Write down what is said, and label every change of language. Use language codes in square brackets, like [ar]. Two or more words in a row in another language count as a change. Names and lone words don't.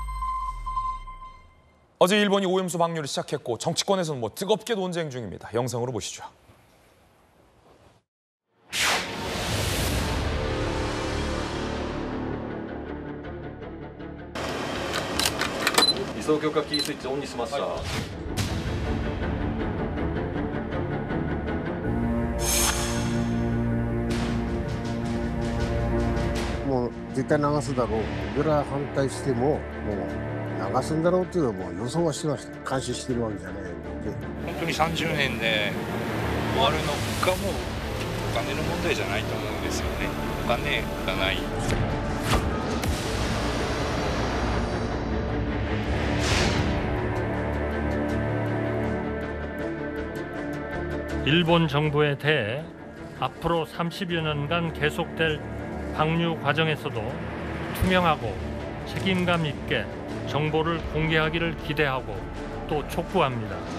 [ko] 어제 일본이 오염수 방류를 시작했고 정치권에서는 뜨겁게 논쟁 중입니다. 영상으로 보시죠. [ja] 이송 強化キースイッチオンにしました。もう絶対流すだろう。俺ら反対してももう流すんだろうっていうのはもう予想はしてました。監視してるわけじゃないので。本当に30年で終わるのかもお金の問題じゃないと思うんですよね。お金がない。 [ko] 일본 정부에 대해 앞으로 30여 년간 계속될 방류 과정에서도 투명하고 책임감 있게 정보를 공개하기를 기대하고 또 촉구합니다.